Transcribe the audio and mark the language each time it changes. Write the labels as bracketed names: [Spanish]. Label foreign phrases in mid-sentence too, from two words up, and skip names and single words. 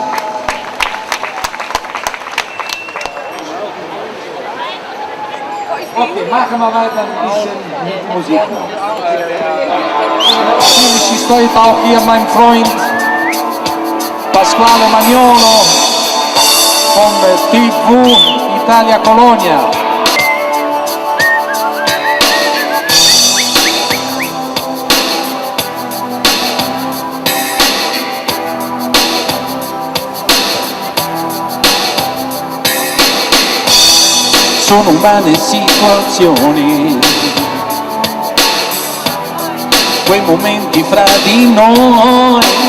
[German] Okay, machen wir weiter ein bisschen mit Musik. Natürlich ist heute auch hier mein Freund Pasquale Magnolo von TV Italia Colonia. [Italian] Sono umane situazioni, quei momenti fra di noi,